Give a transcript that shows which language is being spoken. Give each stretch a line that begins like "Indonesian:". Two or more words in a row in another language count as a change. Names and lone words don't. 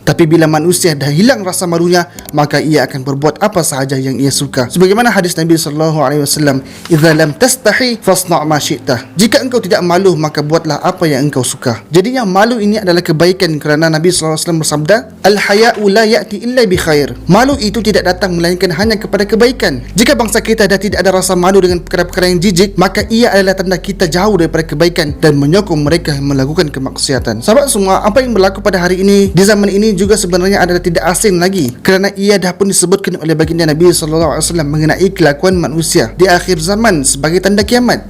Malay: Tapi bila manusia dah hilang rasa malunya, maka ia akan berbuat apa sahaja yang ia suka. Sebagaimana hadis Nabi SAW,
Arabic: "إذا لم تستحِ فاصنع ما شئت."
Malay: Jika engkau tidak malu, maka buatlah apa yang engkau suka. Jadinya malu ini adalah kebaikan, kerana Nabi SAW bersabda,
Arabic: "الحياء لا يأتي إلا بخير."
Malay: Malu itu tidak datang melainkan hanya kepada kebaikan. Jika bangsa kita dah tidak ada rasa malu dengan perkara-perkara yang jijik, maka ia adalah tanda kita jauh daripada kebaikan dan menyokong mereka melakukan kemaksiatan. Sahabat semua, apa yang berlaku pada hari ini di zaman ini juga sebenarnya adalah tidak asing lagi, kerana ia dah pun disebutkan oleh baginda Nabi SAW mengenai kelakuan manusia di akhir zaman sebagai tanda kiamat.